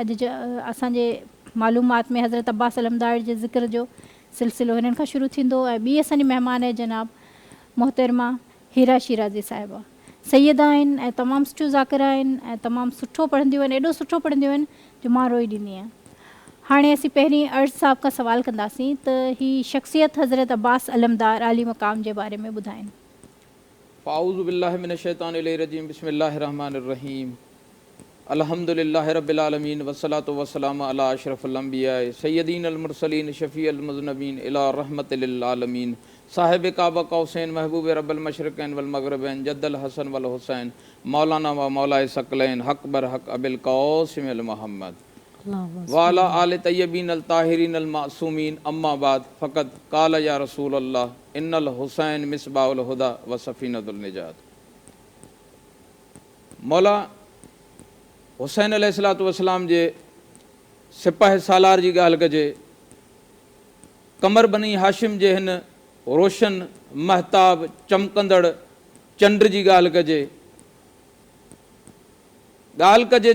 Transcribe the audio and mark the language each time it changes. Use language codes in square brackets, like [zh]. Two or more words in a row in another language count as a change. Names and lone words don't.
[sd] अॼु जा असांजे मालूमात में हज़रत अब्बास अलमदार जे ज़िक्र जो सिलसिलो हिननि खां शुरू थींदो, ऐं ॿी असांजी महिमान आहे जनाब मोहतरमा हीरा शिराज़ी साहिबा, सैयदा आहिनि ऐं तमामु सुठियूं ज़ाकिरा आहिनि ऐं तमामु सुठो पढ़ंदियूं आहिनि, एॾो सुठो पढ़ंदियूं आहिनि जो मां रोई ॾींदी आहियां। हाणे असीं पहिरीं अर्ज़ साहब खां सवाल कंदासीं त ही शख़्सियत हज़रत अब्बास अलमदार आली मक़ाम जे बारे में ॿुधाइनि। [ar] فأعوذ بالله من الشيطان الرجيم بسم الله الرحمن الرحيم الحمد لله رب العالمين والصلاة والسلام على أشرف الأنبياء سيدنا المرسلين شفيع المذنبين إلى رحمة للعالمين صاحب قاب قوسين محبوب رب المشرقين والمغربين جد الحسن والحسين مولانا ومولى الثقلين [fa] हक़ बर हक़ [ar] أبي القاسم محمد وآله الطيبين الطاهرين المعصومين أما بعد فقط قال يا رسول الله إن الحسين مصباح الهدى وسفينة النجاة. [sd] मौला हुसैन [ar] عليه الصلاة والسلام [sd] जे सिपाह सालार जी ॻाल्हि कजे, कमर बनी हाशिम जे हिन रोशन महताब चमकंदड़ चंड जी ॻाल्हि कजे